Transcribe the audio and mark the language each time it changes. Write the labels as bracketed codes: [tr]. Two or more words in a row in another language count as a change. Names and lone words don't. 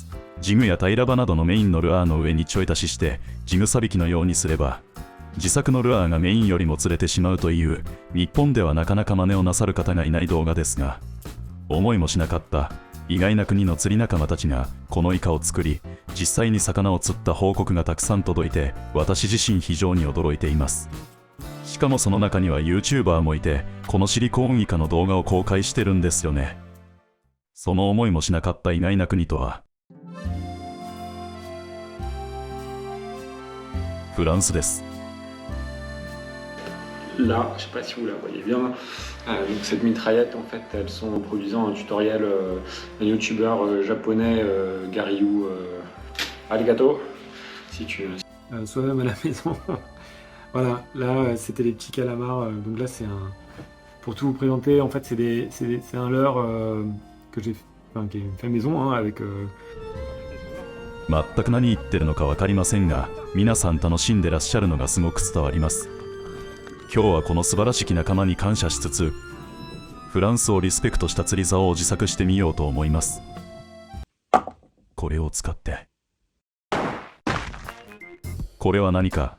[ja] ジグやタイラバなどのメインのルアーの上にちょい足ししてジグサビキのようにすれば、自作のルアーがメインよりも釣れてしまうという、日本ではなかなか真似をなさる方がいない動画ですが、思いもしなかった意外な国の釣り仲間たちがこのイカを作り、実際に魚を釣った報告がたくさん届いて、私自身非常に驚いています。しかもその中には YouTuber もいて、このシリコーンイカの動画を公開してるんですよね。その思いもしなかった意外な国とは、フランスです。 [fr] Là, je sais pas si vous la voyez bien, donc cette mitraillette, en fait, elles sont reproduisant un tutoriel d'un youtubeur japonais, Gariou Arigato, si tu... Soi-même à la maison. Voilà, là c'était les petits calamars, donc là c'est un... Pour tout vous présenter, en fait c'est un leurre que j'ai fait maison, hein, avec... [ja] 全く何言ってるのか分かりませんが、皆さん楽しんでらっしゃるのがすごく伝わります。今日はこの素晴らしき仲間に感謝しつつ、フランスをリスペクトした釣り竿を自作してみようと思います。これを使って。これは何か？